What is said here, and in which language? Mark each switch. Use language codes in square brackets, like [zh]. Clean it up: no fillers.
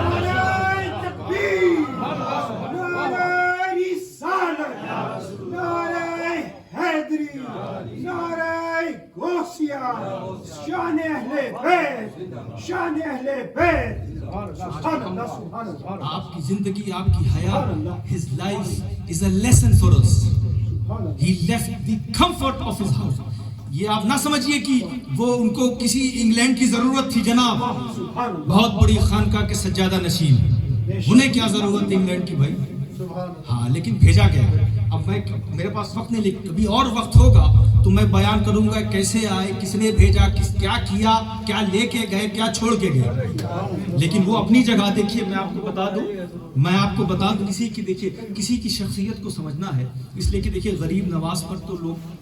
[ur] نعرہ تکبیر، نعرہ رسالت، نعرہ حیدری، نعرہ غوثیہ، شان اہل بیت، شان اہل بیت۔ سبحان اللہ، سبحان اللہ۔ آپ کی زندگی، آپ کی حیات، [en] his life is a lesson for us. He left the comfort of his house. [ur] یہ آپ نہ سمجھئے کہ وہ ان کو کسی انگلینڈ کی ضرورت تھی جناب، بہت بڑی خانقاہ کے سجادہ نشین، انہیں کیا ضرورت تھی انگلینڈ کی بھائی؟ ہاں، لیکن بھیجا گیا۔ اب میرے پاس وقت نہیں، لیکن کبھی اور وقت ہوگا تو میں بیان کروں گا کیسے آئے، کس نے بھیجا، کیا کیا، کیا لے کے گئے، کیا چھوڑ کے گئے۔ لیکن وہ اپنی جگہ دیکھیے، میں آپ کو بتا دوں کسی کی، دیکھیے کسی کی شخصیت کو سمجھنا ہے، اس لیے کہ دیکھیے غریب نواز پر تو لوگ